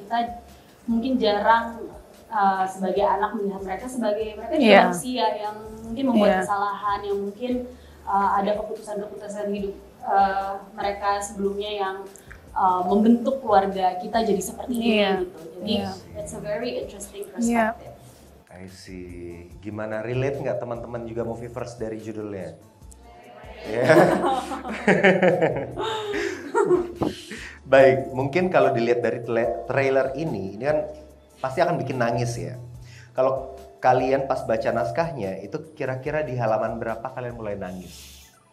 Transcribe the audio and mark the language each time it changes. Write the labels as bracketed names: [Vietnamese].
[Indonesian] Kita mungkin jarang sebagai anak melihat mereka sebagai mereka juga manusia yang mungkin membuat kesalahan, yang mungkin ada keputusan-keputusan hidup mereka sebelumnya yang membentuk keluarga kita jadi seperti ini gitu. Jadi [English] that's a very interesting perspective. I see. [Indonesian] Gimana, relate nggak teman-teman juga Movieverse dari judulnya? Baik, mungkin kalau dilihat dari trailer ini kan pasti akan bikin nangis ya. Kalau kalian pas baca naskahnya, itu kira-kira di halaman berapa kalian mulai nangis?